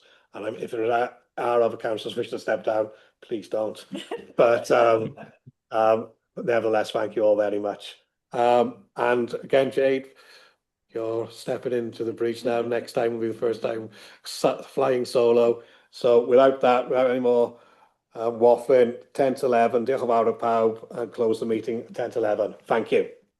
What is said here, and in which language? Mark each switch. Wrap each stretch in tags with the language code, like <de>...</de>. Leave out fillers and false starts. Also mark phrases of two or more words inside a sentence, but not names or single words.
<en>And if there are other councillors wish to step down, please don't. But nevertheless, thank you all very much. And again, Jade, you're stepping into the breach now. Next time will be the first time flying solo. So without any more waffling, 10 to 11,</en> <cy>diolch yn fawr y pawb,</cy> <en>and close the meeting at 10 to 11. Thank you.</en>